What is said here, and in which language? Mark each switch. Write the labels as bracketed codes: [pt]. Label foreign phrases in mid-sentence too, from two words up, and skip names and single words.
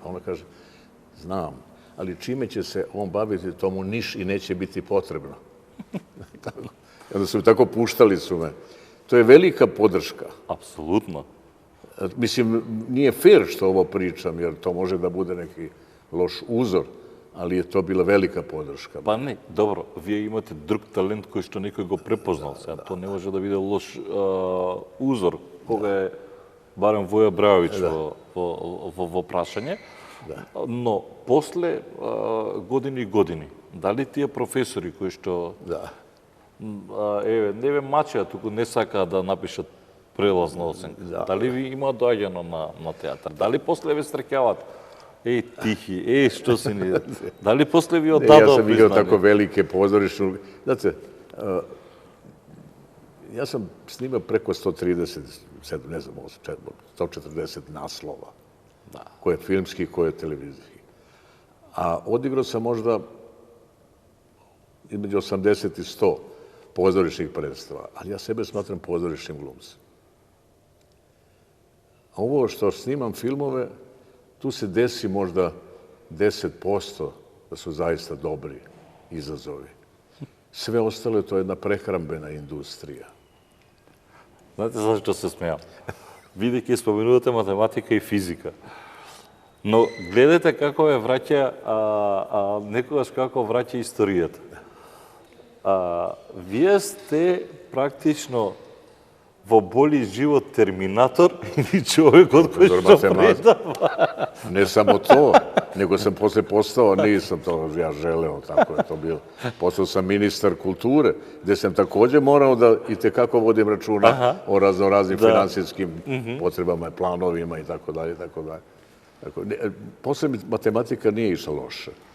[sr] Ona kaže, znam, ali čime će se on baviti, tomu niš i neće biti potrebno. I onda su mi tako puštali su me. To je velika podrška. Apsolutno. Mislim, nije fair što ovo pričam, jer to može da bude neki loš uzor, ali je to bila velika podrška. [mk] Pa ne, dobro, вие имате друг талент кој што некој го препознал. Сега то не може да биде лош узор, кога е барем Воја Брајовиќ во прашање. Но после години и години, дали тие професори кои што не ве мачеа, туку не сакаа да напишат прелазна оценка, дали ви има доаѓано на театар? Дали после ве среќават? Тихи, што си ни... Дали после ви отдадо [sr] Ja sam [mk] признание? [sr] igrao tako velike pozorišne... Znate, ja sam snimao preko 137, ne znam, 140 naslova. Koje je filmski, koje je televizijski. A odigrao sam možda između 80 i 100 pozorišnih predstava. Ali ja sebe smatram pozorišnim glumcem. A ovo što snimam filmove, tu se desi možda 10% da su zaista dobri izazovi. Sve ostalo to je jedna prehrambena industrija. [mk] Знаете зашто се смеам? Видејќи споменувате математика и физика. Но гледате како ве враќа, некогаш како враќа историјата. Вие сте практично во боли живот терминатор или човекот кој што предава. [sr] Ne samo to, nego sam posle postao, nisam to ja želeo, tako je to bilo. Postao sam ministar kulture, gde sam takođe morao da i tekako vodim računa o raznoraznim finansijskim potrebama, planovima i tako dalje, tako dalje. Posle mi matematika nije išla loše.